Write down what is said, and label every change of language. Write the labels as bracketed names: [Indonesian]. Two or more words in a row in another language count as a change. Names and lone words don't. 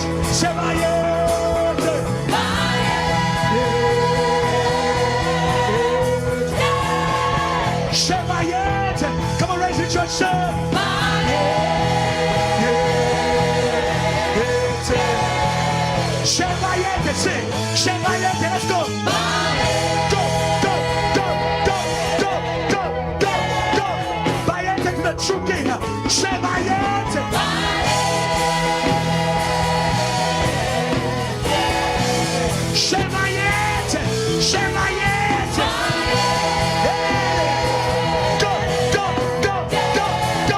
[English] Say, come on, raise it, church. Say, sing. Let's go. Go, go, go, go, go, go, go, go. Bayete to the true king. Say Bayete. Say Bayete. Say Bayete. Go, go, go, go, go.